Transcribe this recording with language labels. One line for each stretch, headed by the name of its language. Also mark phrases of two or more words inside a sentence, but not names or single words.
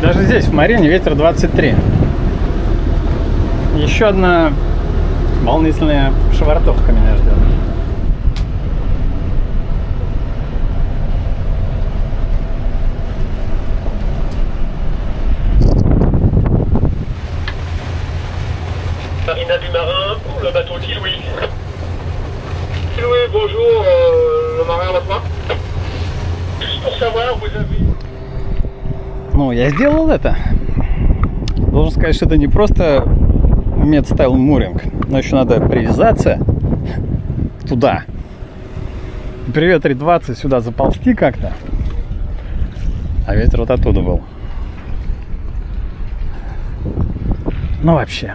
Russian: здесь, в Марине, ветер 23. Еще одна волнительная швартовка меня ждет.
French: Marina du Marin pour le bateau Louis. Louis, bonjour, le marin à votre main. Juste pour savoir, vous avez...
Russian: Ну, я сделал это. Должен сказать, что это не просто
English: Med-style mooring,
Russian: но еще надо привязаться туда. При ветре 20 сюда заползти как-то. А ветер вот оттуда был. Ну, вообще.